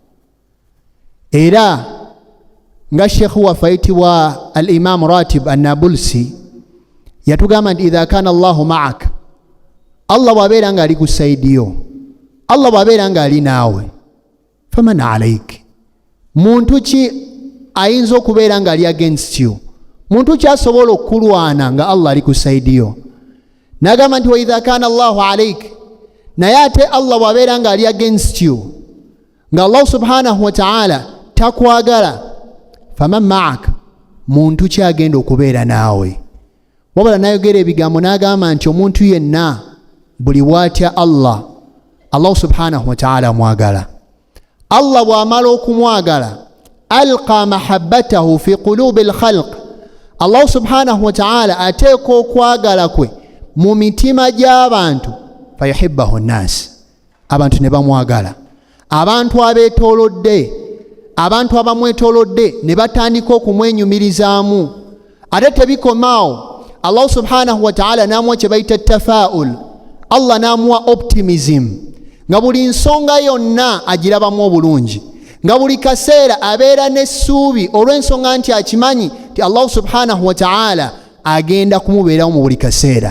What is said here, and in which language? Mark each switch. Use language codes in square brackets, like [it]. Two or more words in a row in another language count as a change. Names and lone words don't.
[lg] Era nga Sheikh waffe ayitibwa al-Imam Ratib an-Nabulsi yatugamba nti [ar] إذا كان الله معك, [lg] Allah bw'abeera nga ali ku saidiyo, Allah bw'abeera nga ali naawe, [ar] فمن عليك, [lg] muntu ki ayinza okubeera nga ali [en] against you? [lg] Muntu ki asobola okulwana nga Allah ali ku saidiyo? N'agamba nti [ar] وإذا كان الله عليك, [lg] naye ate Allah bw'abeera nga ali [en] against you, [lg] nga Allah [ar] سبحانه وتعالى [lg] takwagala, [ar] فمن معك, [lg] muntu ki agenda okubeera naawe? Wabula n'ayogera ebigambo n'agamba nti omuntu yenna buli bw'atya Allah, Allah [ar] سبحانه وتعالى [lg] mwagala. Allah bw'amala okumwagala, [ar] ألقى محبته في قلوب الخلق, [lg] Allah [ar] سبحانه وتعالى [lg] ateeka okwagala kwe mu mitima gy'abantu, [ar] فيحبه الناس, [lg] abantu ne bamwagala. Abantu abeetoolodde, abantu abamwetoolodde ne batandika okumwenyumirizaamu. Ate tebikomaawo, Allah [ar] سبحانه وتعالى [lg] n'amuwa kye bayita tafaul, Allah n'amuwa optimism, nga buli nsonga yonna agirabamu obulungi, nga buli kaseera abeera n'essuubi olw'ensonga nti akimanyi ti Allah [ar] سبحانه وتعالى [lg] agenda kumubeerawo mu buli kaseera.